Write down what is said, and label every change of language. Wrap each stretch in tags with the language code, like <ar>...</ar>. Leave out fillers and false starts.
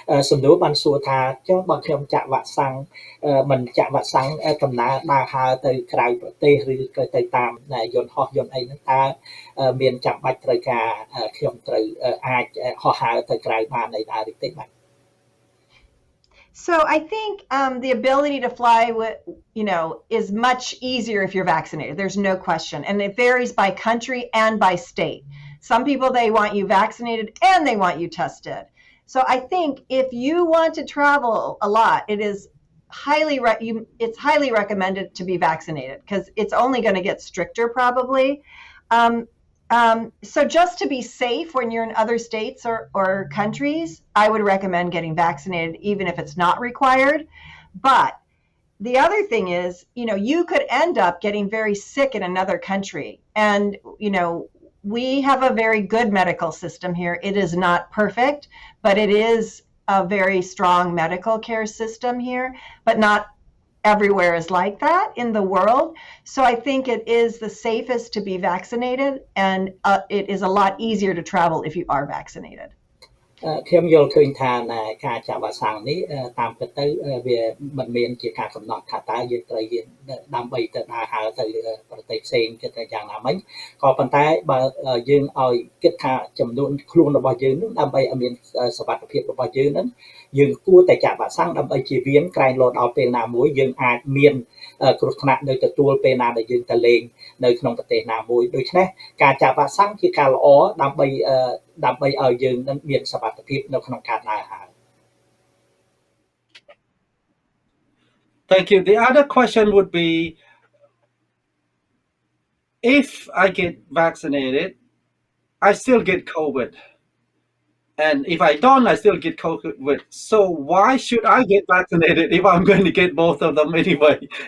<km>សំណួរបានសួរថាចុះបើខ្ញុំចាក់វ៉ាក់សាំងមិនចាក់វ៉ាក់សាំងដំណើរដើរហើរទៅក្រៅប្រទេសឬក៏ទៅតាមយន្តហោះយន្តអីហ្នឹងតើមានចាំបាច់ត្រូវការខ្ញុំត្រូវអាចហោះហើរទៅក្រៅបានអីដែរឬទេបាទ</km> <en>So I think the ability to fly is much easier if you're vaccinated. There's no question. And it varies by country and by state. Some people, they want you vaccinated and they want you tested. So I think if you want to travel a lot, it's highly recommended to be vaccinated because it's only going to get stricter probably. So just to be safe when you're in other states or countries, I would recommend getting vaccinated, even if it's not required. But the other thing is, you could end up getting very sick in another country. And, we have a very good medical system here. It is not perfect, but it is a very strong medical care system here, but not everywhere is like that in the world. So I think it is the safest to be vaccinated, and it is a lot easier to travel if you are vaccinated.</en> <km>ខ្ញុំយល់ឃើញថាការចាក់វ៉ាក់សាំងនេះតាមពិតទៅវាមិនមានជាការកំណត់ថាតើយើងត្រូវដើម្បីទៅដើរហើរទៅប្រទេសផ្សេងគិតតែយ៉ាងណាមិញក៏ប៉ុន្តែបើយើងឲ្យគិតថាចំនួនខ្លួនរបស់យើងនឹងដើម្បីឲ្យមានសុវត្ថិភាពរបស់យើងនឹងយើងគួរតែចាក់វ៉ាក់សាំងដើម្បីជៀសវាងក្រែងលោដល់ពេលណាមួយយើងអាចមាន គ្រោះថ្នាក់នៅទទួលពេលណាដែលយើងទៅលេងនៅក្នុងប្រទេសណាមួយដូច្នេះការចាក់វ៉ាក់សាំងជាការល្អដើម្បីឲ្យយើងនឹងមានសុវត្ថិភាពនៅក្នុងការដើរហើរ</km> <en>Thank you. The other question would be, if I get vaccinated, I still get COVID. And if I don't, I still get COVID. So why should I get vaccinated if I'm going to get both of them anyway?</en>